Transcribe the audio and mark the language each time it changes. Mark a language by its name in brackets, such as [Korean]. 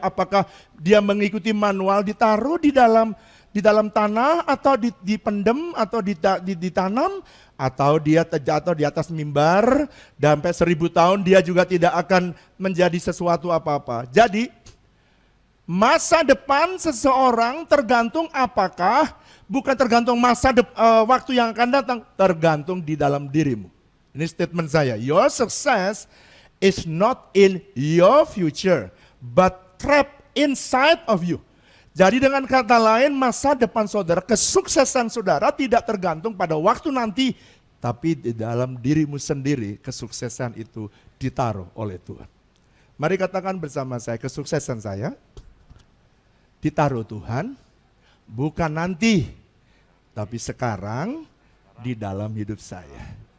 [Indonesian] Apakah dia mengikuti manual ditaruh di dalam tanah, atau dipendem, atau ditanam, atau dia terjatuh di atas mimbar, dan sampai 1000 tahun dia juga tidak akan menjadi sesuatu apa-apa. Jadi masa depan seseorang tergantung apakah, bukan tergantung waktu yang akan datang, tergantung di dalam dirimu. Ini statement saya, [English] your success is not in your future, but trapped inside of you. [Indonesian] Jadi dengan kata lain, masa depan saudara, kesuksesan saudara tidak tergantung pada waktu nanti, tapi di dalam dirimu sendiri kesuksesan itu ditaruh oleh Tuhan. Mari katakan bersama saya, kesuksesan saya ditaruh Tuhan, bukan nanti, tapi sekarang di dalam hidup saya.